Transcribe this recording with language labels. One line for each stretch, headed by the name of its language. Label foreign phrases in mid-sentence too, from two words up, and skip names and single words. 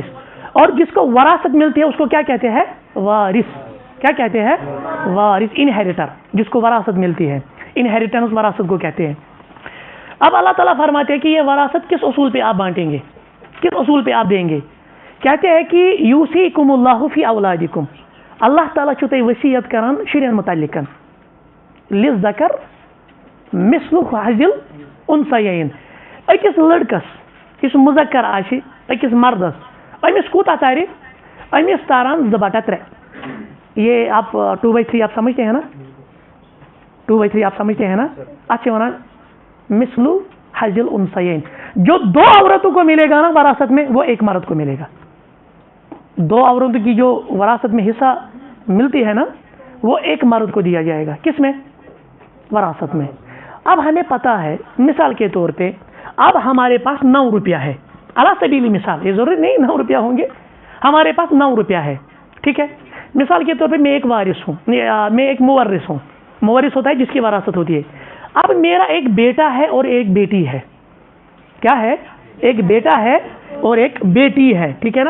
Hindi: और जिसको वरासत मिलती है उसको क्या कहते हैं? वारिस. क्या कहते हैं? वारिस. इनहेरिटर, जिसको वरासत मिलती है, इनहेरिटेंस वरासत को कहते हैं. अब अल्लाह ताला फरमाते हैं कि ये वरासत किस उसूल पे आप बांटेंगे, किस उसूल पे आप देंगे.
Arabic: कहते हैं कि يوصيكم الله في أولادكم.
Kashmiri: अल्लाह ताला छुताई वसीयत करान शुरियन मुतल्लिकन
Arabic: للذكر مثل حظ الأنثيين.
Kashmiri: अकिस लड़कस यस मुज़क्कर आशि, अकिस मर्दस, अमिस कूता तारि? अमिस तारान 2/3.
Hindi: ये आप 2/3 आप समझते हैं ना? 2/3 आप समझते हैं ना?
Arabic: अच्छा वना مثل حظ الأنثيين.
Hindi: जो 2 औरतों को मिलेगा ना वरासत में, वो एक मर्द को मिलेगा. 2 औरतों की जो वरासत में हिस्सा मिलती है ना, वो एक मर्द को दिया जाएगा. किस में? वरासत में. अब हमें पता है, मिसाल के तौर पे अब हमारे पास 9 रुपया है.
Arabic: على سبيل المثال,
Hindi: ये जरूरी नहीं 9 रुपया होंगे. हमारे पास 9 रुपया है, ठीक है. मिसाल के तौर पे मैं एक वारिस हूँ, मैं एक मुवर्रिस हूँ. मुवर्रिस होता है जिसकी वरासत होती है. अब मेरा एक बेटा है और एक बेटी है. क्या है? एक बेटा है और एक बेटी है, ठीक है ना?